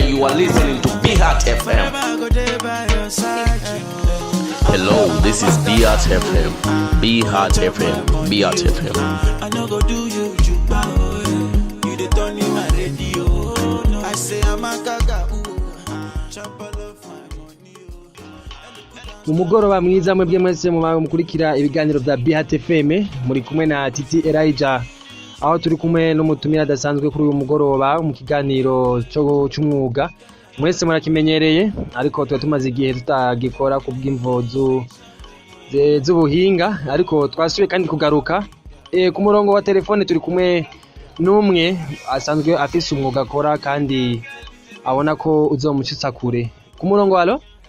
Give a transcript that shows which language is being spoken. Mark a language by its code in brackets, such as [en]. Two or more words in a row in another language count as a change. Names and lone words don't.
[en] You are listening to Beat FM. Hello, this is Beat FM. Beat FM. Beat FM. I no go do you you the turn in my radio. I say I'm a gaga. [rn] Umugoroba mwiza mwebwe mwese mukurikira ibiganiro bya Beat FM muri kumwe na Titi Elijah aho turi kumwe n'umutumira adasanzwe kuri uyu mugoroba mu kiganiro cy'umwuga mwese murakimenyereye ariko tuba tumaze igihe tutagikora kubw'imvo z'ubuhinga ariko twasubiye kandi kugaruka ku murongo wa telefone turi kumwe n'umwe asanzwe afise umwuga akora kandi abona ko uzomushitsa kure ku murongo walo.